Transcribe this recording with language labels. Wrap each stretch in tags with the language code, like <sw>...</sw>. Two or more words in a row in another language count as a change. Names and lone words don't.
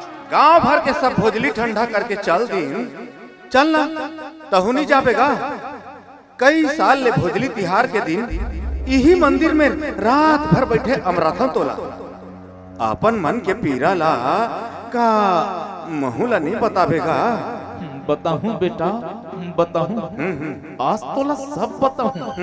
<hne>गांव भर के सब भोजली ठंडा करके चल दिन चल ना तहुनी जाबेगा। कई साल ले भोजली तिहार के दिन यही मंदिर में रात भर बैठे अमराथन तोला अपन मन के पीरा ला का महूला नहीं बताबेगा। बताऊं बेटा बताऊं, आज तोला सब बताऊं।</hne>